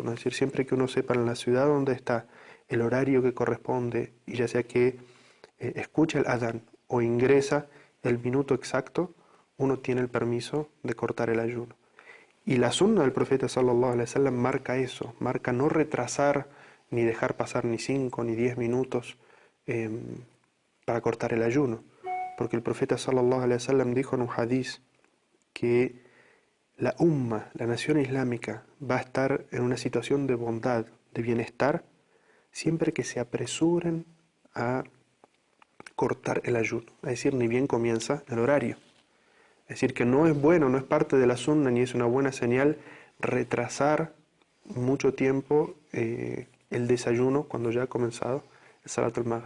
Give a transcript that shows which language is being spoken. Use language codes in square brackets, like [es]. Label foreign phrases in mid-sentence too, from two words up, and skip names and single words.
[es] Es decir, siempre que uno sepa en la ciudad donde está el horario que corresponde, y ya sea que escucha el adán o ingresa el minuto exacto, uno tiene el permiso de cortar el ayuno. Y la sunna del profeta [ar] صلى الله عليه وسلم [es] marca eso, marca no retrasar ni dejar pasar ni 5 ni 10 minutos para cortar el ayuno. Porque el profeta [ar] صلى الله عليه وسلم [es] dijo en un hadiz que la umma, la nación islámica, va a estar en una situación de bondad, de bienestar, siempre que se apresuren a cortar el ayuno. Es decir, ni bien comienza el horario. Es decir, que no es bueno, no es parte de la sunna, ni es una buena señal retrasar mucho tiempo el desayuno cuando ya ha comenzado el [ar] صلاة المغرب.